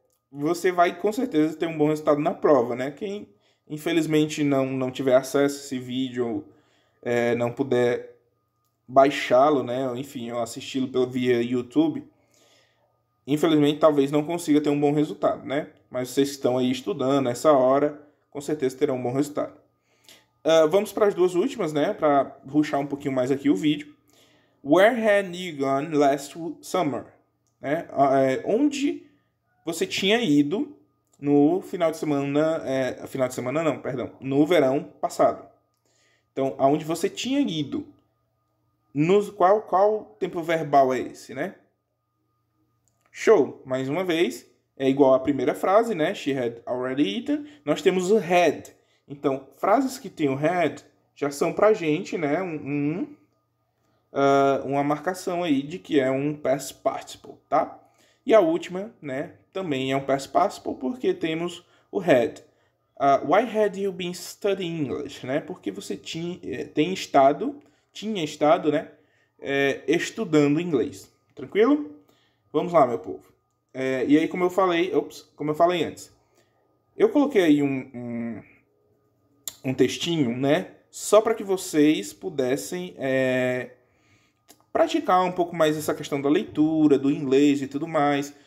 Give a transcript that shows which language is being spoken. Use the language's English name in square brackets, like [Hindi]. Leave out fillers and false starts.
[Portuguese] você vai com certeza ter um bom resultado na prova, né? Quem infelizmente não tiver acesso a esse vídeo, não puder baixá-lo, né? Enfim, ou assisti-lo via YouTube, infelizmente talvez não consiga ter um bom resultado, né? Mas vocês que estão aí estudando nessa hora, com certeza terão um bom resultado. Vamos para as duas últimas, né? Para rushar um pouquinho mais aqui o vídeo. [English] Where had you gone last summer? [Portuguese] Né? Onde você tinha ido no final de semana... final de semana não, perdão. No verão passado. Então, aonde você tinha ido. Qual tempo verbal é esse, né? Show. Mais uma vez, é igual à primeira frase, né? [English] She had already eaten. [Portuguese] Nós temos o had. Então, frases que tem o had já são pra gente, né? Uma marcação aí de que é um past participle, tá? E a última, né, também é um past participle porque temos o had. [English] Why had you been studying English? [Portuguese] Né? Porque você tinha estado, né, estudando inglês. Tranquilo? Vamos lá, meu povo. E aí, como eu falei antes, eu coloquei aí um textinho, né, só para que vocês pudessem praticar um pouco mais essa questão da leitura, do inglês e tudo mais.